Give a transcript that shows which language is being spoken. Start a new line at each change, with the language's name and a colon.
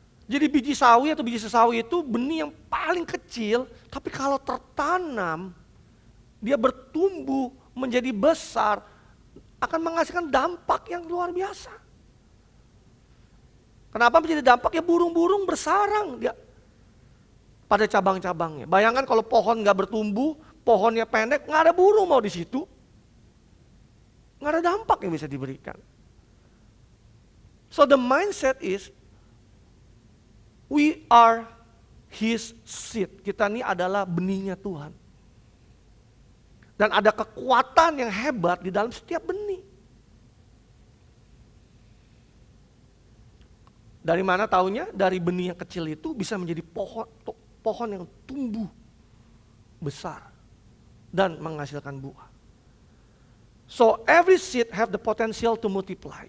Indonesian: Jadi biji sawi atau biji sesawi itu benih yang paling kecil, tapi kalau tertanam dia bertumbuh menjadi besar akan menghasilkan dampak yang luar biasa. Kenapa menjadi dampak? Ya burung-burung bersarang dia pada cabang-cabangnya. Bayangkan kalau pohon nggak bertumbuh, pohonnya pendek, nggak ada burung mau di situ, nggak ada dampak yang bisa diberikan.
English: So the mindset is, we are His seed.
Indonesian: Kita ini adalah benihnya Tuhan. Dan ada kekuatan yang hebat di dalam setiap benih. Dari mana taunya? Dari benih yang kecil itu bisa menjadi pohon yang tumbuh besar dan menghasilkan buah.
English: So every seed have the potential to multiply.